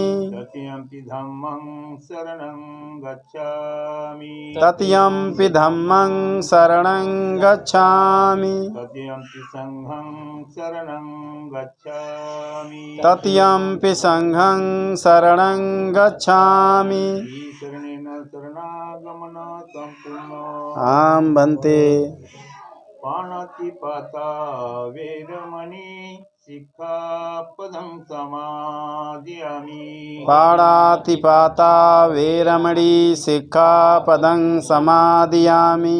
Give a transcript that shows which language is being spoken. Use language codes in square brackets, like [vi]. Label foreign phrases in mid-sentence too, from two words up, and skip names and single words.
[pi] तृतीयंपि धम्मं शरणं गच्छामि तृतीयंपि धम्मं शरणं गच्छामि तृतीयंपि संघं शरणं गच्छामि तृतीयंपि संघं शरणं गच्छामि शरणेन शरणागमन संपूर्ण आं बन्ते पाणातिपाता वेरमणि शिक्षापदं समादयामि पाणातिपाता वेरमणि शिक्षापदं समादयामि